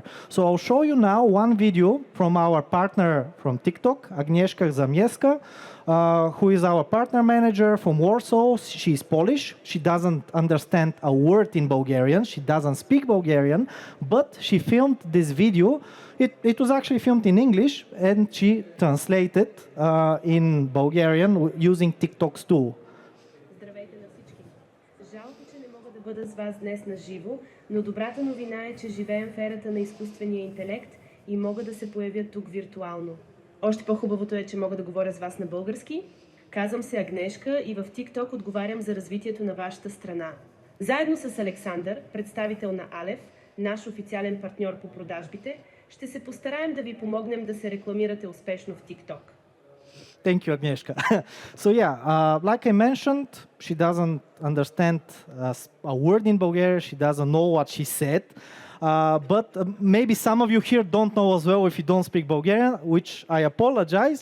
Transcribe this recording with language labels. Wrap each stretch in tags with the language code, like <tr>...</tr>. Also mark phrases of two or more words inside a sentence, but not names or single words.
<en>So I'll show you now one video from our partner from TikTok, Agnieszka Zamieska, who is our partner manager from Warsaw. She's Polish. She doesn't understand a word in Bulgarian. She doesn't speak Bulgarian, but she filmed this video. It was actually filmed in English, and she translated in Bulgarian using TikTok's tool.</en> <bg>Бъда с вас днес на живо, но добрата новина е, че живеем в ерата на изкуствения интелект и мога да се появя тук виртуално. Още по-хубавото е, че мога да говоря с вас на български. Казвам се Агнешка и в TikTok отговарям за развитието на вашата страна. Заедно с Александър, представител на Aleph, наш официален партньор по продажбите, ще се постараем да ви помогнем да се рекламирате успешно в TikTok.</bg> <en>Thank you, Agnieszka. So yeah, like I mentioned, she doesn't understand a word in Bulgarian. She doesn't know what she said. But maybe some of you here don't know as well if you don't speak Bulgarian, which I apologize.</en>